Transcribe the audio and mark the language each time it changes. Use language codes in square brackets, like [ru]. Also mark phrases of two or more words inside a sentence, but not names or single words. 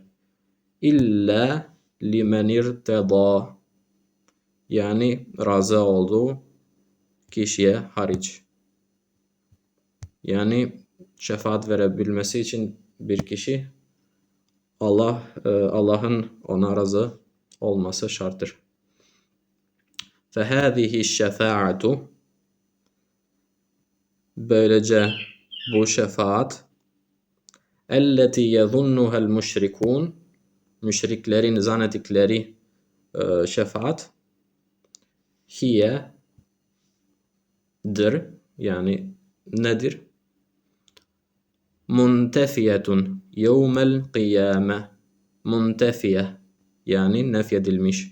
[ar] إلا لمن ارتضى [tr] yani razı olduğu kişiye hariç. Yani şefaat verebilmesi için bir kişi Allah'ın ona razı olması şarttır. [ar] فَهَذِهِ الشَّفَاعَةُ [tr] böylece bu şefaat [ar] اَلَّتِي يَظُنُّهَا الْمُشْرِكُونَ [tr] müşriklerin zannettikleri şefaat hiye'dir yani nedir? [ar] منتفية يوم القيامة منتفية [tr] yani nefyedilmiş.